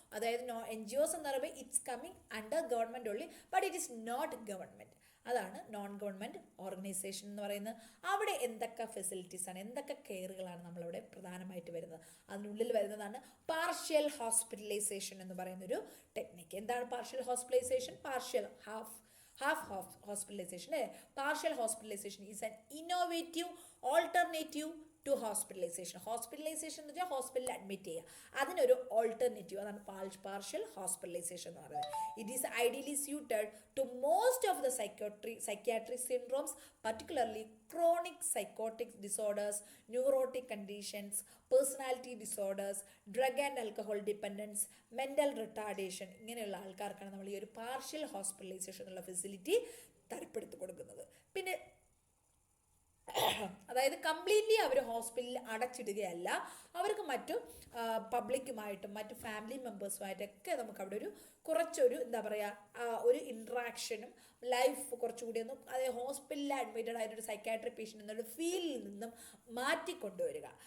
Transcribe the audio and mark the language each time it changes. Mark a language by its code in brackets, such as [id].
[ml] അതായത് NGOs എന്ന് പറയുമ്പോൾ [en] It's coming under government only but it is not government. [ml] അതാണ് നോൺ ഗവൺമെൻറ് ഓർഗനൈസേഷൻ എന്ന് പറയുന്നത്. അവിടെ എന്തൊക്കെ ഫെസിലിറ്റീസാണ്, എന്തൊക്കെ കെയറുകളാണ് നമ്മളവിടെ പ്രധാനമായിട്ട് വരുന്നത്? അതിനുള്ളിൽ വരുന്നതാണ് പാർഷ്യൽ ഹോസ്പിറ്റലൈസേഷൻ എന്ന് പറയുന്നൊരു ടെക്നിക്ക്. എന്താണ് partial hospitalisation? [en] half hospitalization. Partial hospitalization is an innovative alternative to hospitalization. [ml] Hospitalization എന്ന് വെച്ചാൽ ഹോസ്പിറ്റലിൽ അഡ്മിറ്റ് ചെയ്യുക, അതിനൊരു ഓൾട്ടർനേറ്റീവ്, അതാണ് പാർഷ്യൽ ഹോസ്പിറ്റലൈസേഷൻ എന്ന് പറയുന്നത്. [en] It is ideally suited to most of the psychiatric syndromes, particularly chronic psychotic disorders, neurotic conditions, personality disorders, drug and alcohol dependence, mental retardation. [ml] ഇങ്ങനെയുള്ള ആൾക്കാർക്കാണ് നമ്മൾ ഈ ഒരു പാർഷ്യൽ ഹോസ്പിറ്റലൈസേഷൻ എന്നുള്ള ഫെസിലിറ്റി തരപ്പെടുത്തി കൊടുക്കുന്നത്. പിന്നെ അതായത് കംപ്ലീറ്റ്ലി അവർ ഹോസ്പിറ്റലിൽ അടച്ചിടുകയല്ല, അവർക്ക് മറ്റു പബ്ലിക്കുമായിട്ടും മറ്റു ഫാമിലി മെമ്പേഴ്സുമായിട്ടൊക്കെ നമുക്ക് അവിടെ ഒരു കുറച്ചൊരു എന്താ പറയുക ഒരു ഇൻട്രാക്ഷനും ലൈഫ് കുറച്ചുകൂടി ഒന്നും അതായത് ഹോസ്പിറ്റലിൽ അഡ്മിറ്റഡ് ആയിട്ടൊരു സൈക്കാട്രി പേഷ്യൻ്റ് എന്നുള്ള ഫീലിൽ നിന്നും മാറ്റിക്കൊണ്ടുവരിക.